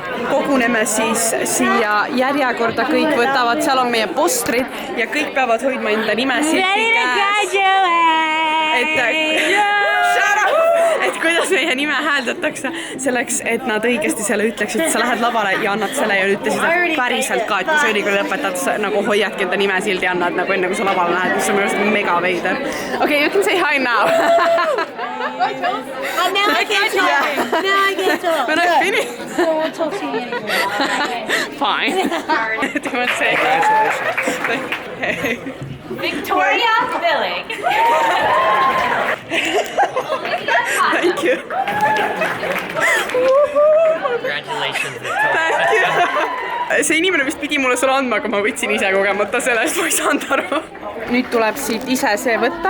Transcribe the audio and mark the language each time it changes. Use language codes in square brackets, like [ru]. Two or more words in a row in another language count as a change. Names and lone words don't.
[et] Koguneme siis siia järjekorda, kõik võtavad, seal on meie postrid ja kõik peavad hoidma enda nimesid et kuidas meie nime hääldatakse selleks, et nad õigesti selle ütleksid, et sa lähed lavale ja annad selle ja ütlesid päriselt ka, et kui sa ülikooli lõpetad, nagu hoiadki enda nime sildi ja annad nagu enne, kui sa lavale lähed, mis on minu arust mega veider. [en] Okay, you can say hi now. Now I can't talk. Now I can't talk. When I finish. So I won't talk to you anymore. Fine. Do you want to say hi? Victoria Billing. Thank you. Congratulations, Victoria. Thank you. [et] See inimene vist pidi mulle selle andma, aga ma võtsin ise kogemata, sellest ma ei saanud aru. Nüüd tuleb siit ise see võtta.